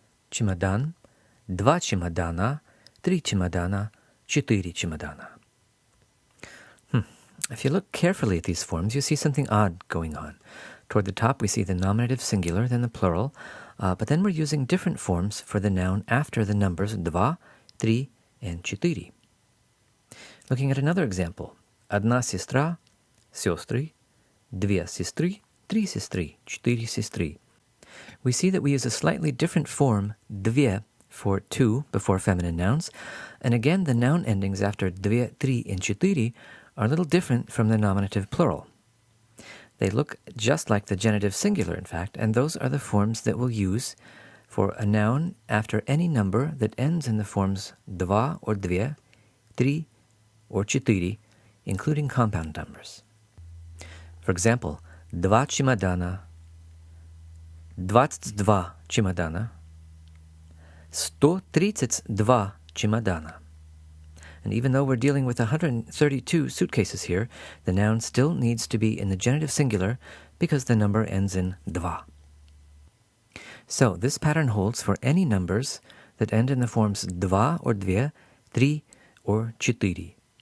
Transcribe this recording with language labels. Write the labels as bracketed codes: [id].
[ru] Чемодан, 2 чемодана, 3 чемодана, 4 чемодана. [en] If you look carefully at these forms, you see something odd going on. Toward the top, we see the nominative singular, then the plural, but then we're using different forms for the noun after the numbers два, три, and четыре. Looking at another example. [ru] Одна сестра, сестры, две сестры, три сестры, четыре сестры. [en] We see that we use a slightly different form, две, for two before feminine nouns, and again the noun endings after две, три, and четыре are a little different from the nominative plural. They look just like the genitive singular, in fact, and those are the forms that we'll use for a noun after any number that ends in the forms два or две, три, or четыре, including compound numbers. For example, [ru] два чемодана, 22 чемодана, 132 чемодана. [en] And even though we're dealing with 132 suitcases here, the noun still needs to be in the genitive singular because the number ends in dva. So this pattern holds for any numbers that end in the forms dva or две, три, or четыре.